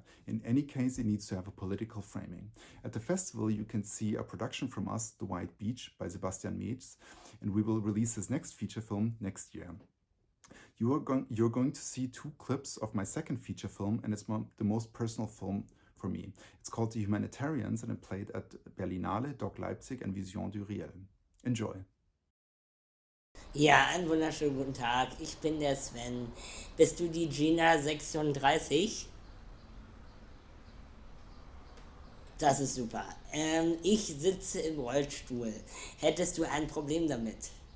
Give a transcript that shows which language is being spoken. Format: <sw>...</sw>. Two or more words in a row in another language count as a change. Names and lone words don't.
<en>In any case, it needs to have a political framing. At the festival, you can see a production from us, The White Beach by Sebastian Metz, and we will release his next feature film next year. You're going to see 2 clips of my second feature film, and it's the most personal film for me. It's called The Humanitarians, and it played at Berlinale, Doc Leipzig and Vision du Réel. Enjoy.</en> <de>Ja, einen wunderschönen guten Tag. Ich bin der Sven. Bist du die Gina 36? Das ist super. Ich sitze im Rollstuhl. Hättest du ein Problem damit?</de>